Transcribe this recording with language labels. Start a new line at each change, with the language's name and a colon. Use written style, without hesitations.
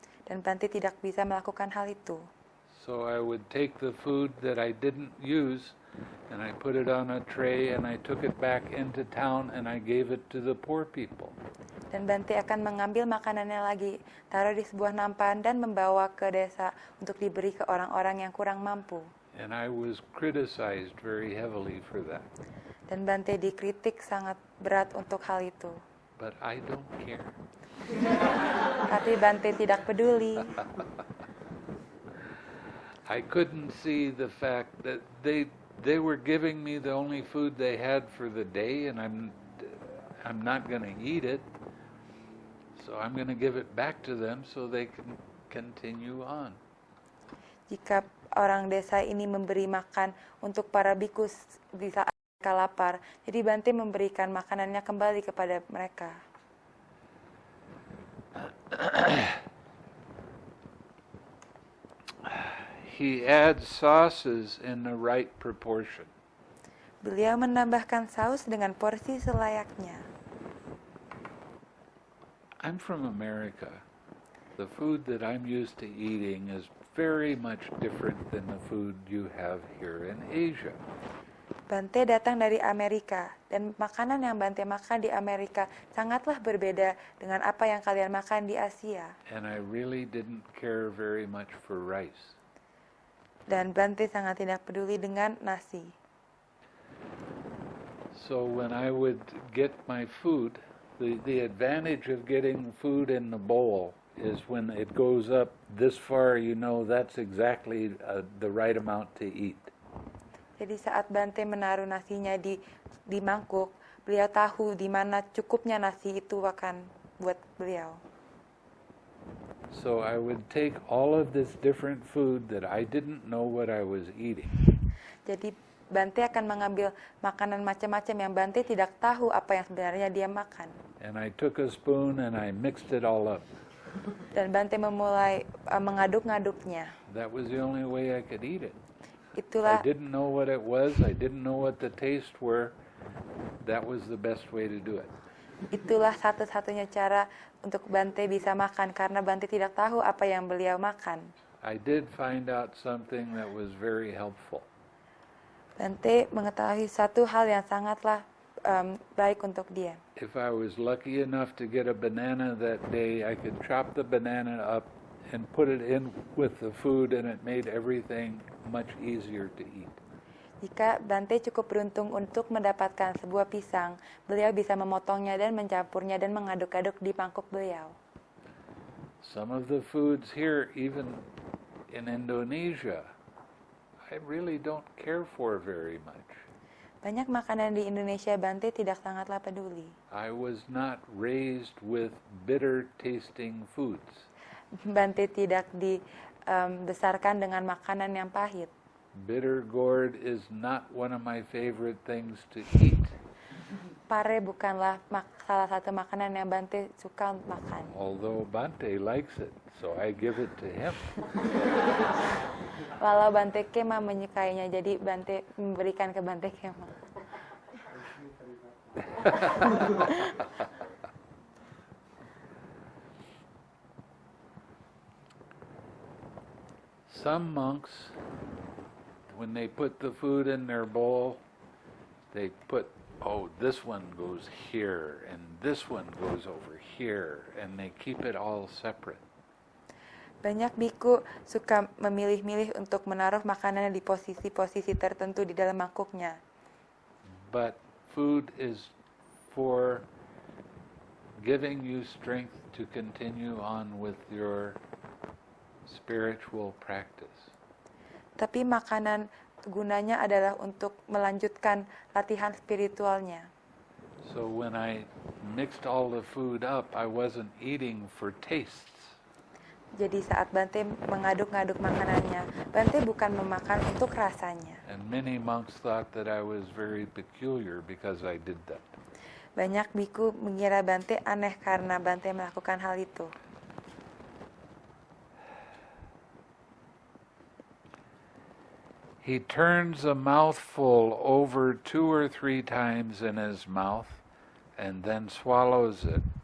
Indonesian: Dan Bante tidak bisa melakukan hal itu.
English: So I would take the food that I didn't use and I put it on a tray and I took it back into town and I gave it to the poor people.
Indonesian: Dan Bante akan mengambil makanannya lagi, taruh di sebuah nampan dan membawa ke desa untuk diberi ke orang-orang yang kurang mampu.
English: And I was criticized very heavily for that.
Indonesian: Dan Bante dikritik sangat berat untuk hal itu.
English: But I don't care.
Indonesian: Tapi Bante tidak peduli.
English: I couldn't see the fact that they were giving me the only food they had for the day and I'm not going to eat it. So I'm going to give it back to them so they can continue on.
Indonesian: Jika orang desa ini memberi makan untuk para bikus di saat mereka lapar, jadi Bante memberikan makanannya kembali kepada mereka.
English: He adds sauces in the right proportion.
Indonesian: Beliau menambahkan saus dengan porsi selayaknya.
English: I'm from America. The food that I'm used to eating is very much different than the food you have here in Asia.
Indonesian: Bante datang dari Amerika, dan makanan yang Bante makan di Amerika sangatlah berbeda dengan apa yang kalian makan di Asia.
English: And I really didn't care very much for rice.
Indonesian: Dan Bante sangat tidak peduli dengan nasi.
English: So when I would get my food, the advantage of getting food in the bowl is when it goes up this far, you know that's exactly the right amount to eat.
Indonesian: Jadi saat Bante menaruh nasinya di mangkuk, beliau tahu di mana cukupnya nasi itu akan buat beliau.
English: So I would take all of this different food that I didn't know what I was eating.
Indonesian: Jadi Bante akan mengambil makanan macam-macam yang Bante tidak tahu apa yang sebenarnya dia makan.
English: And I took a spoon and I mixed it all up.
Indonesian: Dan Bante memulai mengaduk-ngaduknya.
English: That was the only way I could eat it.
Indonesian: Itulah
English: I didn't know what it was. I didn't know what the taste were. That was the best way to do it.
Indonesian: Itulah satu-satunya cara untuk Bante bisa makan karena Bante tidak tahu apa yang beliau makan.
English: I did find out something that was very helpful.
Indonesian: Bante mengetahui satu hal yang sangatlah baik untuk dia.
English: If I was lucky enough to get a banana that day, I could chop the banana up and put it in with the food and it made everything much easier to eat.
Indonesian: Jika Bante cukup beruntung untuk mendapatkan sebuah pisang, beliau bisa memotongnya dan mencampurnya dan mengaduk-aduk di mangkuk beliau.
English: Some of the foods here, even in Indonesia, I really don't care for very much.
Indonesian: Banyak makanan di Indonesia Bante tidak sangatlah peduli.
English: I was not raised with bitter tasting foods.
Indonesian: Bante tidak dibesarkan dengan makanan yang pahit.
English: Bitter gourd is not one of my favorite things to eat.
Indonesian: Pare bukanlah salah satu makanan yang Bante suka makan.
English: Although Bante likes it, so I give it to him.
Indonesian: Walau Bante Kema menyukainya, jadi Bante memberikan ke Bante Kema.
English: Some monks, when they put the food in their bowl, they put, oh, this one goes here, and this one goes over here, and they keep it all separate.
Indonesian: Banyak biku suka memilih-milih untuk menaruh makanan di posisi-posisi tertentu di dalam mangkuknya.
English: But food is for giving you strength to continue on with your spiritual practice.
Indonesian: Tapi makanan gunanya adalah untuk melanjutkan latihan spiritualnya.
English: So when I mixed all the food up, I wasn't eating for tastes.
Indonesian: Jadi saat Bante mengaduk-ngaduk makanannya, Bante bukan memakan untuk rasanya.
English: And many monks thought that I was very peculiar because I did that.
Indonesian: Banyak biku mengira Bante aneh karena Bante melakukan hal itu.
English: He turns a mouthful over 2 or 3 times in his mouth and then swallows it.